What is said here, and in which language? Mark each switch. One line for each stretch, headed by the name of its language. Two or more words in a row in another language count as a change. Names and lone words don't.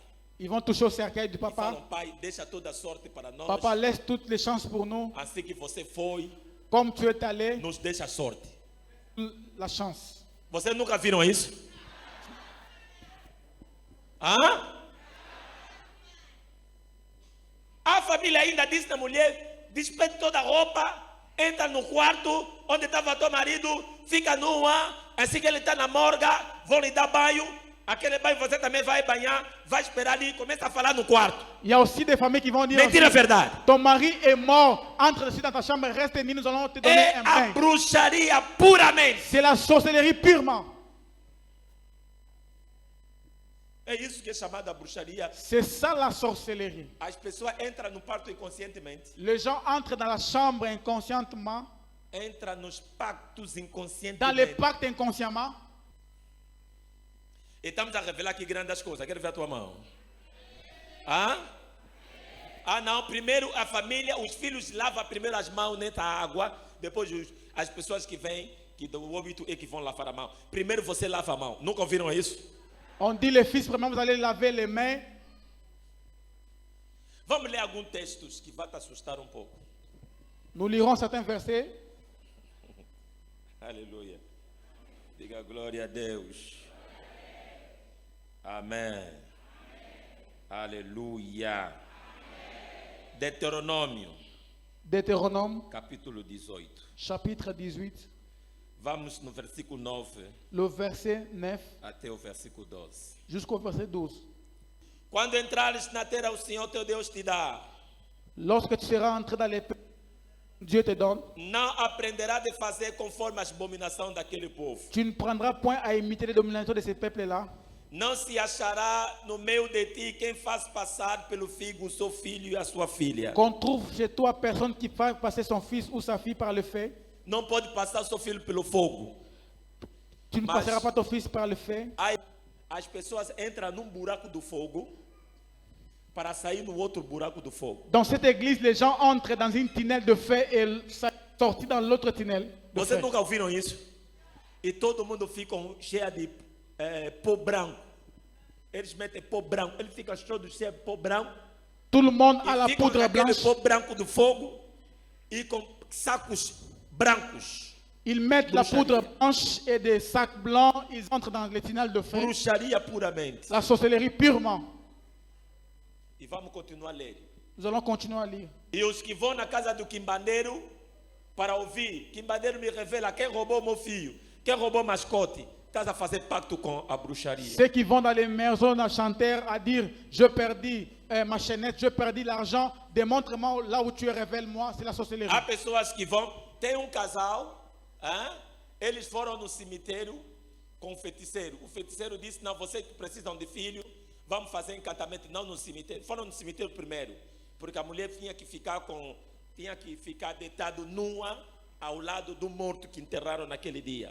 French: Ils vont toucher au cercueil du
Portuguese: E falam,
French: papa.
Portuguese: pai, deixa toda a sorte para nós.
French: Papa, laisse toutes les chances pour nous.
Portuguese: Assim que você foi,
French: Comme tu es allé,
Portuguese: nos deixa a sorte.
French: la chance.
Portuguese: Vocês nunca viram isso? Hã? A família ainda disse na mulher, despede toda a roupa, entra no quarto onde estava teu marido, fica nua, assim que ele está na morga, vão lhe dar banho, aquele banho você também vai banhar, vai esperar ali, começa a falar no quarto.
French: Il y a aussi des familles qui vont dire
Portuguese: Mentira,
French: aussi,
Portuguese: verdade.
French: ton mari est mort, entre ici dans ta chambre, reste ni nous allons te donner
Portuguese: É
French: un
Portuguese: a
French: bain.
Portuguese: bruxaria puramente.
French: C'est la sorcellerie purement.
Portuguese: É isso que é chamada bruxaria.
French: C'est ça la sorcellerie.
Portuguese: As pessoas entram no quarto inconscientemente,
French: Les gens entrent dans la chambre inconscientement,
Portuguese: entram nos pactos
French: dans les
Portuguese: inconscientemente.
French: pactes inconsciemment.
Portuguese: E estamos a revelar aqui grandes coisas. Quero ver a tua mão. Ah? Ah, não. Primeiro a família, os filhos lavam primeiro as mãos nessa água. Depois as pessoas que vêm, que o óbito é que vão lavar a mão. Primeiro você lava a mão. Nunca ouviram isso?
French: On dit les fils, vraiment, vous allez laver les mains.
Portuguese: Vamos ler alguns textos que vão te assustar um pouco.
French: Nous lirons certains versets.
Portuguese: Aleluia. Diga glória a Deus. Amém. Aleluia. Deuteronômio,
French: Deutéronome,
Portuguese: capítulo 18.
French: chapitre 18,
Portuguese: Vamos no versículo 9
French: le verset 9
Portuguese: até o versículo 12.
French: jusqu'au verset 12.
Portuguese: Quando entrares na terra, o Senhor teu Deus te dá.
French: Lorsque tu seras entré dans les pays, Dieu te donne,
Portuguese: Não aprenderá de fazer conforme as abominações daquele povo.
French: tu ne prendras point à imiter les dominations de ces peuples-là.
Portuguese: Não se achará no meio de ti quem faz passar pelo figo o seu filho e a sua filha.
French: Qu'on trouve chez toi personne qui fasse passer son fils ou sa fille par le feu.
Portuguese: Não pode passar o seu filho pelo fogo.
French: Tu ne
Portuguese: Mas-
French: passeras pas ton fils par le feu.
Portuguese: Aí as pessoas entram num buraco do fogo para sair no outro buraco do fogo.
French: Dans cette église, les gens entrent dans une tunnel de feu et sortent dans l'autre tunnel de
Portuguese: Vocês
French: feu.
Portuguese: nunca ouviram isso? E todo mundo fica cheio de pó branco. Eles metem pó branco. Ele fica todo cheio de pó branco.
French: Tout le monde a
Portuguese: E
French: la
Portuguese: ficam
French: poudre
Portuguese: naquele
French: blanche.
Portuguese: pó branco do fogo e com sacos brancos.
French: Ils mettent la
Portuguese: Bruxaria.
French: poudre blanche et des sacs blancs. Ils entrent dans les tunnels de feu.
Portuguese: Bruxaria puramente.
French: La sorcellerie purement.
Portuguese: E vamos continuar a ler.
French: Nous allons continuer à lire.
Portuguese: E os que vão na casa do quimbandeiro para ouvir. Quimbandeiro me revela quem roubou meu filho, quem roubou mascote. Estás a fazer pacto com a bruxaria.
French: Ceux qui vont dans les maisons à chanter à dire je perdis ma chaînette, je perdis l'argent, démontre-moi là où tu es, révèle-moi, c'est la sorcellerie.
Portuguese: Há pessoas que vão. Tem um casal, eles foram no cemitério com o feiticeiro. O feiticeiro disse: não, vocês que precisam de filho, vamos fazer encantamento, não no cemitério. Foram no cemitério primeiro, porque a mulher tinha que ficar deitado nua ao lado do morto que enterraram naquele dia.